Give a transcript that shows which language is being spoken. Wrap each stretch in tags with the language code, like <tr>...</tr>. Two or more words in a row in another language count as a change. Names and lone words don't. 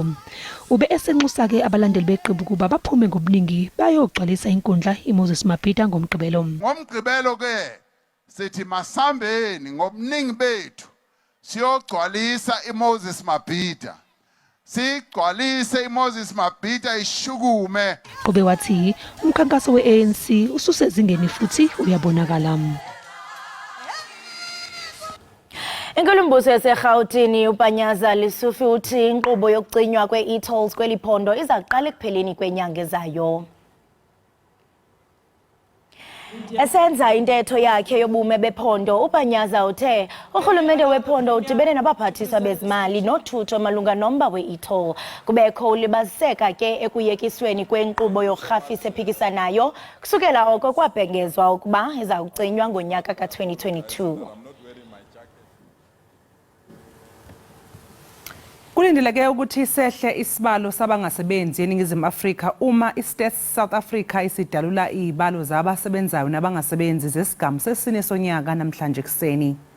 <zu>Ube esenxusa-ke abalandeli beqembu kuba baphume ngobuningi bayogcwalisa inkundla iMoses Mabhida ngomgqibelo. Ngomgqibelo-ke sithi masambeni ngobuningi bethu siyogcwalisa iMoses Mabhida. Sigcwalise iMoses Mabhida ishukume. Ube wathi umkhankaso we-ANC ususezingeni futhi uyabonakala.</zu> <xh>Inkulumbuso yaseGauteng uPanyaza Lesufi uthi inkqubo yokucinywa kwe-e-tolls kweliphondo izaqala ekupheleni kwenyanga ezayo. Esenza intetho yakhe yobume bephondo uPanyaza uthe urhulumente wephondo udibene nabaphathiswa bezimali nothutho malunga nomba we-e-toll. Kubekho ulibaziseka ke ekuyekisweni kwenkqubo yorhafisa ephikisanayo kusukela oko kwabhengezwa ukuba izawucinywa ngonyaka ka-2022.</xh> <zu>Kulindeleke ukuthi sehle isibalo sabangasebenzi eNingizimu Afrika uma iStats South Africa isidalula izibalo zabasebenzayo nabangasebenzi zesigamu sesine sonyaka namhlanje kuseni.</zu>